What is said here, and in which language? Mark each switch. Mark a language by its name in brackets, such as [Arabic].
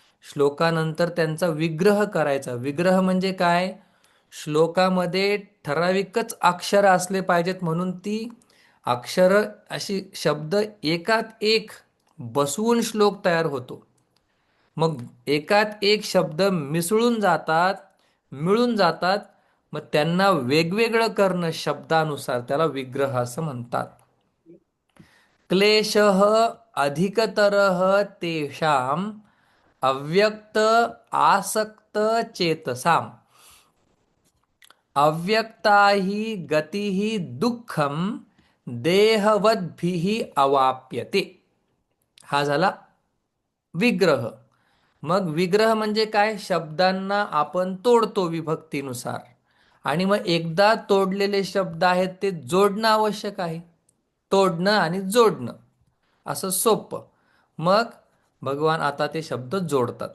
[Marathi] श्लोकानंतर त्यांचा विग्रह करायचा. विग्रह म्हणजे काय, श्लोकामध्ये ठराविकच अक्षर असले पाहिजेत, म्हणून ती अक्षर अशी शब्द एकात एक बसवून श्लोक तयार होतो. मग एकात एक शब्द मिसळून जातात, मिळून जातात, मग त्यांना वेगवेगळं करणं शब्दानुसार, त्याला विग्रह असं म्हणतात. [Sanskrit] क्लेशः अधिकतरः तेषाम् अव्यक्त आसक्त चेतसाम् अव्यक्ता हि गतिः दुःखम देहवद्भिः अवाप्यते. [Marathi] हा झाला विग्रह. मग विग्रह म्हणजे काय, शब्दांना आपण तोडतो विभक्तीनुसार, आणि मग एकदा तोडलेले शब्द आहेत ते जोडणं आवश्यक आहे. तोडणं आणि जोडणं असं सोपं. मग भगवान आता ते शब्द जोडतात.